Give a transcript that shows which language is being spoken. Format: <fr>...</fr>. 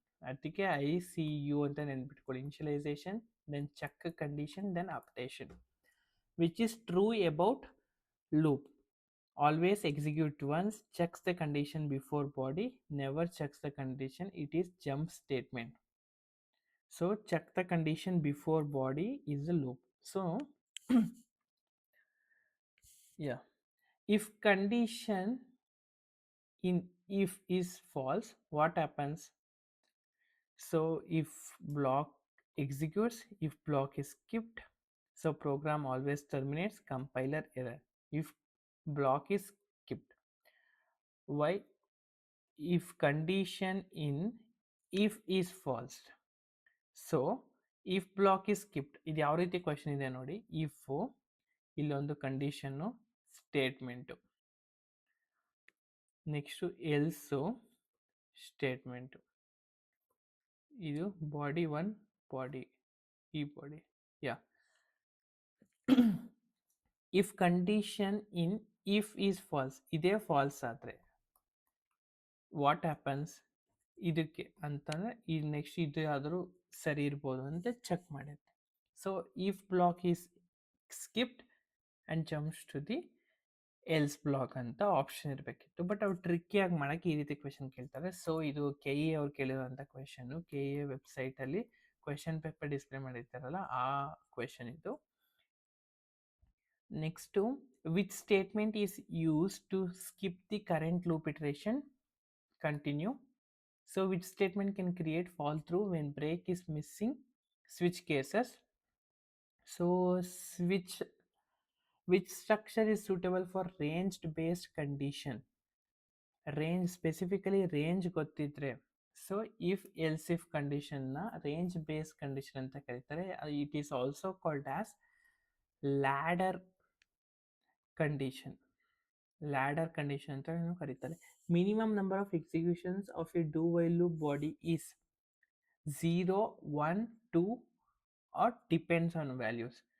<kn>ಅದಕ್ಕೆ I C you ಅಂತ ನೆನ್ಪಿಟ್ಕೊಳ್ಳಿ.</kn> <en>Initialization, then check condition, then updation. Which is true about loop? Always execute once, checks the condition before body, never checks the condition, it is jump statement. So check the condition before body is a loop. So yeah, if condition in if is false, what happens? So if block executes, if block is skipped, so program always terminates, compiler error. If block is skipped, why? If condition in if is false, so if block is skipped.</en> <kn>ಇದು ಯಾವ ರೀತಿ question ಇದೆ ನೋಡಿ. If ಇಲ್ಲೊಂದು condition statement, next Ls statement, ಇದು body 1, body, ಈ body, yeah.</kn> <en>if condition in if is false,</en> <kn>ಇದೇ falls ಆದರೆ</kn> <en>What happens?</en> <kn>ಇದಕ್ಕೆ ಅಂತಂದರೆ ಈ ನೆಕ್ಸ್ಟ್ ಇದು ಯಾವ್ದಾದ್ರು ಸರಿ ಇರ್ಬೋದು ಅಂತ ಚೆಕ್ ಮಾಡುತ್ತೆ.</kn> <en>so if block is skipped and jumps to the else block</en> <kn>ಅಂತ ಆಪ್ಷನ್ ಇರಬೇಕಿತ್ತು. ಬಟ್ ಅವ್ರು ಟ್ರಿಕ್ಕಿಯಾಗಿ ಮಾಡೋಕ್ಕೆ ಈ ರೀತಿ ಕ್ವೆಶನ್ ಕೇಳ್ತಾರೆ. ಸೊ ಇದು ಕೆ ಇ ಅವ್ರು ಕೇಳಿರೋಂಥ ಕ್ವೆಶನ್ನು. ಕೆ ಇ ವೆಬ್ಸೈಟಲ್ಲಿ ಕ್ವೆಶನ್ ಪೇಪರ್ ಡಿಸ್ಪ್ಲೇ ಮಾಡಿರ್ತಾರಲ್ಲ ಆ ಕ್ವೆಶನ್ ಇದು.</kn> <en>Next which statement is use to skip the current loop iteration continue. So which statement can create fall through when break is missing? Switch cases. So which structure is suitable for ranged based condition? Range, specifically range</en> <kn>ಗೊತ್ತಿದ್ರೆ,</kn> <en>so if else if ಕಂಡೀಷನ್ನ range based condition</en> <kn>ಅಂತ ಕರೀತಾರೆ.</kn> <en>It is also called as ladder condition.</en> <kn>Ladder condition ಅಂತ ಕರೀತಾರೆ.</kn> <en>Minimum number of executions of a do while loop body is 0, 1, 2 or depends on values.</en>